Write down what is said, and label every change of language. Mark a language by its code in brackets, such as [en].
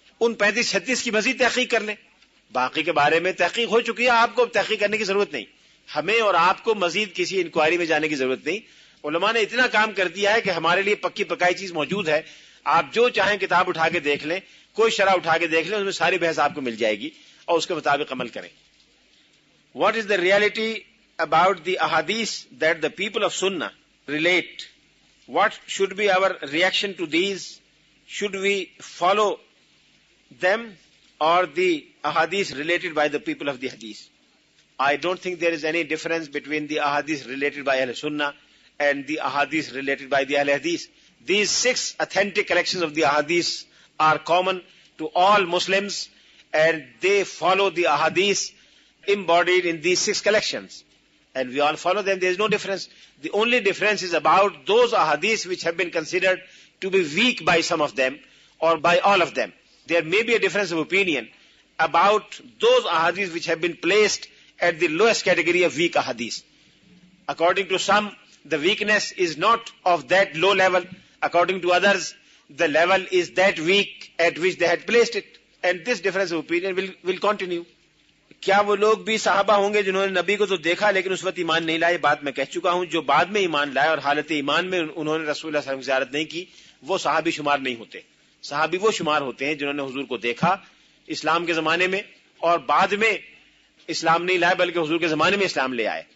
[ur] ان 35-36 کی مزید تحقیق کر لیں. باقی کے بارے میں تحقیق ہو چکی ہے، آپ کو تحقیق کرنے کی ضرورت نہیں. ہمیں اور آپ کو مزید کسی انکوائری میں جانے کی ضرورت نہیں. علماء نے اتنا کام کر دیا ہے کہ ہمارے لیے پکی پکائی چیز موجود ہے. آپ جو چاہیں کتاب اٹھا کے دیکھ لیں، کوئی شرح اٹھا کے دیکھ لیں، اس میں ساری بحث آپ کو مل جائے گی اور اس کے مطابق عمل کریں. [en] What is the reality about the ahadith that the people of Sunnah relate? What should be our reaction to these? Should we follow them or the ahadith related by the people of the hadith? I don't think there is any difference between the ahadith related by Ahl Sunnah and the ahadith related by the Ahl Hadith. These 6 authentic collections of the ahadith are common to all Muslims, and they follow the ahadith embodied in these 6 collections, and we all follow them. There is no difference. The only difference is about those ahadith which have been considered to be weak by some of them or by all of them. There may be a difference of opinion about those ahadith which have been placed at the lowest category of weak ahadith. According to some, the weakness is not of that low level. According to others, the level is that weak at which they had placed it. And this difference of opinion will continue. [ur] کیا وہ لوگ بھی صحابہ ہوں گے جنہوں نے نبی کو تو دیکھا لیکن اس وقت ایمان نہیں لائے؟ بات میں کہہ چکا ہوں. جو بعد میں ایمان لائے اور حالت ایمان میں انہوں نے رسول اللہ صلی اللہ علیہ وسلم کی زیارت نہیں کی، وہ صحابی شمار نہیں ہوتے. صحابی وہ شمار ہوتے ہیں جنہوں نے حضور کو دیکھا اسلام کے زمانے میں اور بعد میں اسلام نہیں لائے بلکہ حضور کے زمانے میں اسلام لے آئے.